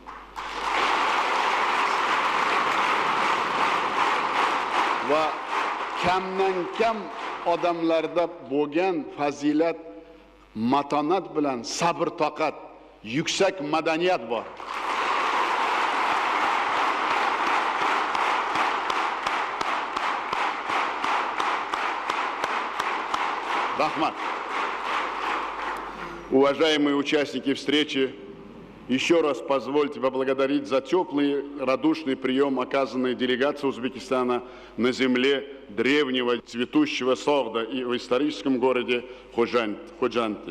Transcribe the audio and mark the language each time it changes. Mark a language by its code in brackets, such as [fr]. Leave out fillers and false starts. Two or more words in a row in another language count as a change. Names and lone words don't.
[uz] Va kamdan kam odamlarda bo'lgan fazilat, matonat bilan sabr toqat, yuksak madaniyat bor. Rahmat. [ru] Уважаемые участники встречи, еще раз позвольте поблагодарить за теплый, радушный прием, оказанный делегацией Узбекистана на земле древнего цветущего Согда и в историческом городе Ходжанте.